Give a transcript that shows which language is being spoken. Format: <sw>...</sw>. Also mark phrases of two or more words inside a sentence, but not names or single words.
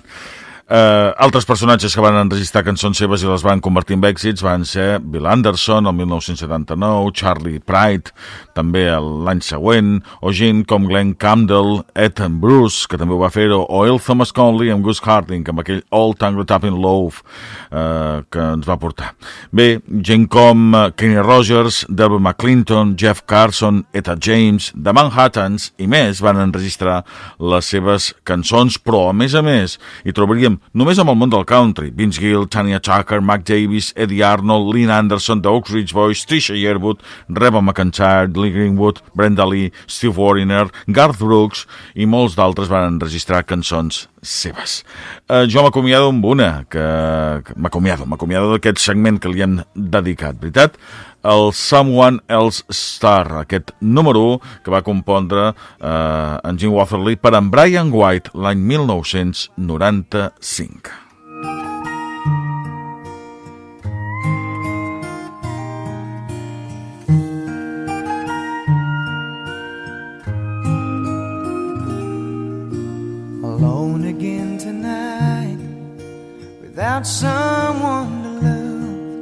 <ca>Altres personatges que van enregistrar cançons seves i les van convertir en èxits van ser Bill Anderson el 1979, Charlie Pride també l'any següent, o gent com Glenn Campbell, Ed Bruce, que també ho va fer, o El Thomas Conley amb Gus Harding, amb aquell Old Tango Tapping Loaf que ens va portar. Bé, gent com Kenny Rogers, Delbert McClinton, Jeff Carson, Etta James, The Manhattans i més van enregistrar les seves cançons, però a més, hi trobaríem només amb el món del country, Vince Gill, Tanya Tucker, Mac Davis, Eddie Arnold, Lynn Anderson, The Oak Ridge Boys, Trisha Yearwood, Reba McEntire, Lee Greenwood, Brenda Lee, Steve Wariner, Garth Brooks i molts d'altres van enregistrar cançons seves. Jo m'acomiado amb una, m'acomiado d'aquest segment que li hem dedicat, veritat? el Someone Else Star, aquest número 1 que va compondre en Gene Watherly per en Brian White l'any 1995.</ca> <en>Alone again tonight, without someone to love.</en>